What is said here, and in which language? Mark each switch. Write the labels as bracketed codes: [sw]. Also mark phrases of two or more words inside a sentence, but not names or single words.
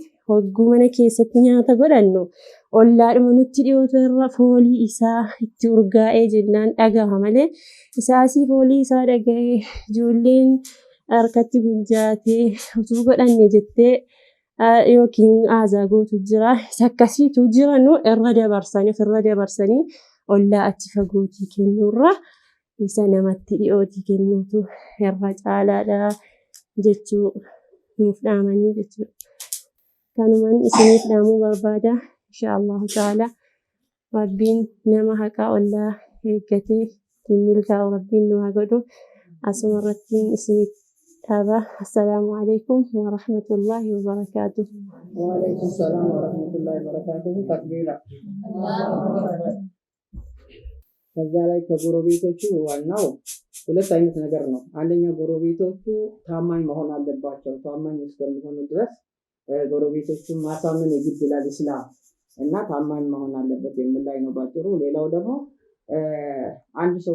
[om] hogguu mana keessatti nyaata godhannu ollaadhuma nutti dhiyootu irra foolii isaa itti urgaa'ee jennaan dhagaha malee isaasii foolii isaa dhaga'ee ijoolleen harkatti gunjaatee utuu godhanne jettee yookiin aazaa gootu jira akkasiitu jiranu irra dabarsanii ollaa achi fagootii kennuurra isa namatti dhiyootii kennuutu irra caalaadha jechuu nuuf dhaamanii jechuudha. Kanumaan isiniif dhaamuu barbaada [ar] إن شاء الله تعالى [om] rabbiin nama haqaa ollaa eeggatee ittiin milkaa'u rabbiin nu haa godhu asuma irratti isiniif dhaaba. [ar] السلام عليكم ورحمة الله وبركاته. وعليكم السلام ورحمة الله وبركاته. تكبيرا. [am] ከዛ ላይ ከጎረቤቶቹ ዋናው ሁለት አይነት ነገር ነው። አንደኛ ጎረቤቶቹ ታማኝ መሆን አለባቸው። ታማኝ እስከሚሆኑ ድረስ ጎረቤቶቹን ማሳመን የግድ ይላል እስላም እና ታማኝ መሆን አለበት የሚል ላይ ነው ባጭሩ። ሌላው ደግሞ አንድ ሰው